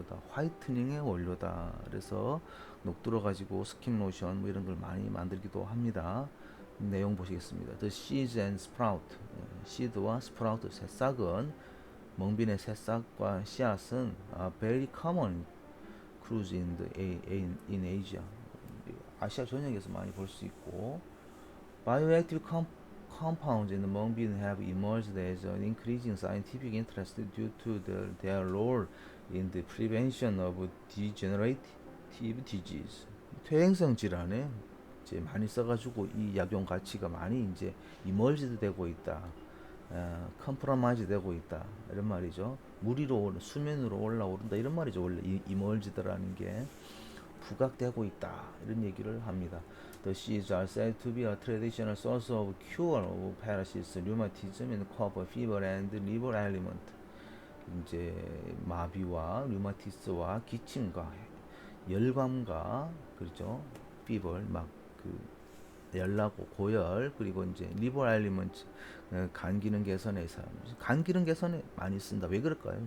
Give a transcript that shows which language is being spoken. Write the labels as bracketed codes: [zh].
[ko] 화이트닝의 원료다. 그래서 녹두를 가지고 스킨 로션 뭐 이런 걸 많이 만들기도 합니다. 내용 보시겠습니다. [en] The seeds and sprout, [ko] 시드와 스프라우트, 새싹은 멍빈의 새싹과 씨앗은 [en] very common cruise in Asia. [ko] 아시아 전역에서 많이 볼 수 있고, [en] bioactive compounds in the mung bean have emerged as an increasing scientific interest due to their role in the prevention of degenerative disease. [ko] 퇴행성 질환에 이제 많이 써가지고 이 약용 가치가 많이 이제 emerged 되고 있다. 컴프로마이즈 되고 있다 이런 말이죠. 물 위로 수면으로 올라오른다 이런 말이죠. 원래 이 emerged라는 게 부각되고 있다 이런 얘기를 합니다. [en] The seeds are said to be a traditional source of cure of parásites, rheumatism, and cough, fever, and liver ailment. [ko] 이제 마비와 류마티스와 기침과 열감과 그렇죠. fever 막그 열나고 고열 그리고 이제 리버 알리먼트 간 기능 개선에 간 기능 개선에 많이 쓴다. 왜 그럴까요?